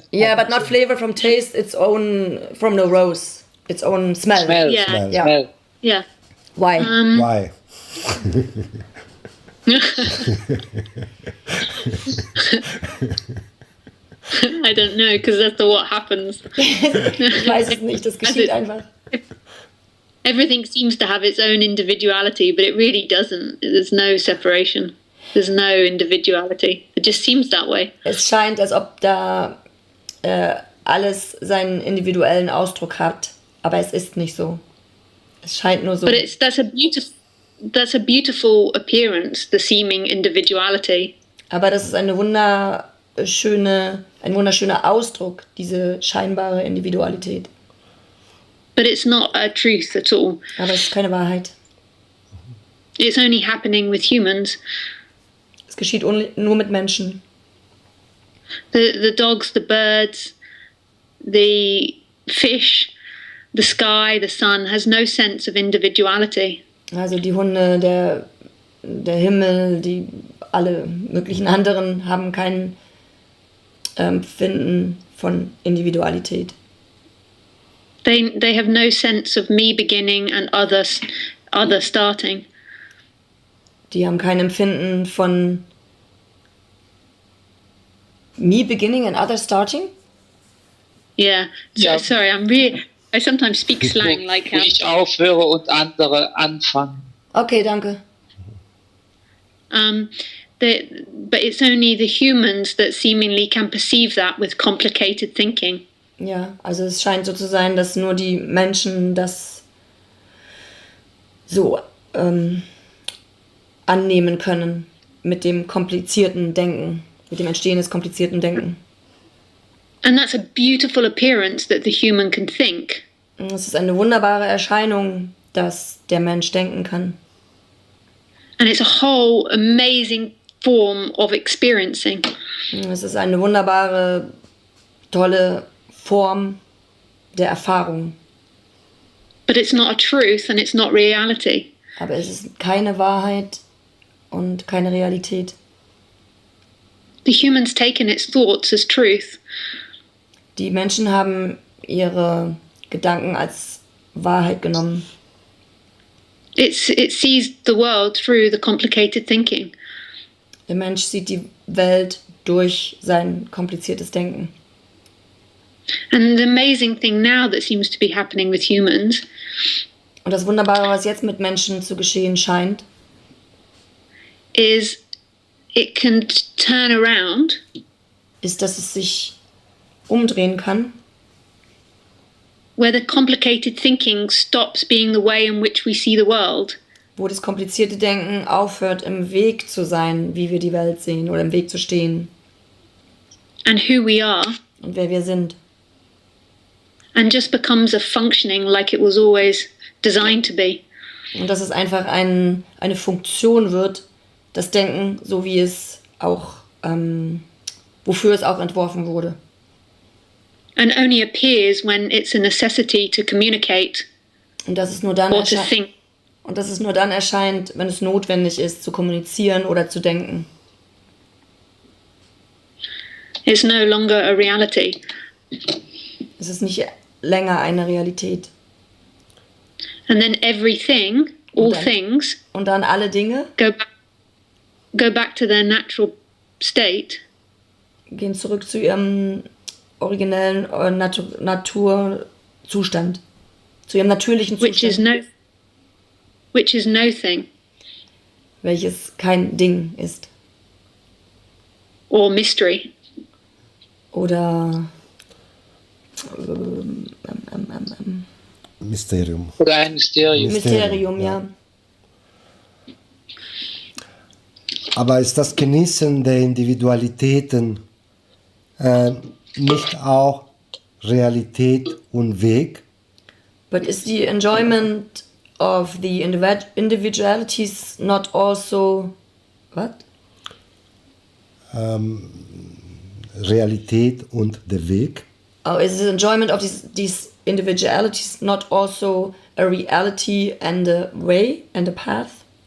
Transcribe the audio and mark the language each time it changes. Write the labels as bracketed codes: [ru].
[en] yeah, but not flavor from taste, its own from the rose, its own smell. Smell. Yeah. Smell. Yeah. Smell. Yeah. Why? Why? I don't know, because that's what happens. [de] Ich weiß es nicht, das geschieht einfach. [en] Everything seems to have its own individuality, but it really doesn't. There's no separation. There's no individuality. It just seems that way. [de] Es scheint, als ob da alles seinen individuellen Ausdruck hat, aber es ist nicht so. Es scheint nur so. [en] But that's a beautiful appearance, the seeming individuality. [de] Aber das ist ein wunderschöner Ausdruck, diese scheinbare Individualität. [en] But it's not a truth at all. [de] Aber es ist keine Wahrheit. [en] It's only happening with humans. [de] Es geschieht nur mit Menschen. [en] The dogs, the birds, the fish, the sky, the sun has no sense of individuality. [de] Also die Hunde, der Himmel, alle möglichen anderen haben kein Empfinden von Individualität. [en] They have no sense of me beginning and other starting. [de] Die haben kein Empfinden von [en] me beginning and other starting? Yeah. Yeah. Sorry, I sometimes speak slang like [de] Wo ich aufhöre und andere anfangen. Okay, danke. [en] but it's only the humans that seemingly can perceive that with complicated thinking. [de] Ja, also es scheint so zu sein, dass nur die Menschen das so annehmen können mit dem komplizierten Denken, mit dem Entstehen des komplizierten Denken. [en] And that's a beautiful appearance that the human can think. [de] Es ist eine wunderbare Erscheinung, dass der Mensch denken kann. [en] And it's a whole amazing form of experiencing. [de] Es ist eine wunderbare, tolle Form der Erfahrung. [en] But it's not a truth and it's not reality. [de] Aber es ist keine Wahrheit und keine Realität. [en] The humans taken its thoughts as truth. [de] Die Menschen haben ihre Gedanken als Wahrheit genommen. [en] It sees the world through the complicated thinking. [de] Der Mensch sieht die Welt durch sein kompliziertes Denken. [en] And the amazing thing now that seems to be happening with humans [de] Und das Wunderbare, was jetzt mit Menschen zu geschehen scheint, [en] is it can turn around [de] ist, dass es sich umdrehen kann, [en] where the complicated thinking stops being the way in which we see the world, [de] wo das komplizierte Denken aufhört, im Weg zu sein, wie wir die Welt sehen, oder im Weg zu stehen [en] and who we are, [de] und wer wir sind. [en] and just becomes a functioning like it was always designed to be. [de] Und dass es einfach eine Funktion wird, das Denken, so wie es auch, wofür es auch entworfen wurde. [en] And only appears when it's a necessity to communicate [de] Und dass es nur dann [en] or to think. [de] und dass es nur dann erscheint, wenn es notwendig ist, zu kommunizieren oder zu denken. [en] It's no longer a reality. [de] Es ist nicht länger eine Realität. [en] And then everything, all [de] dann- [en] things, [de] Und dann alle Dinge [en] go back to their natural state, [de] gehen zurück zu ihrem originellen Naturzustand, zu ihrem natürlichen [en] which is [de] Zustand, [en] no thing [de] welches kein Ding ist. [en] or mystery. [de] Oder Mysterium. Oder ein Mysterium. Mysterium, ja. Aber ist das Genießen der Individualitäten nicht auch Realität und Weg? [en] But is the enjoyment of the individualities not also what? [de] Realität und der Weg? [en] Oh, is the enjoyment of these individualities not also a reality and a way and a path?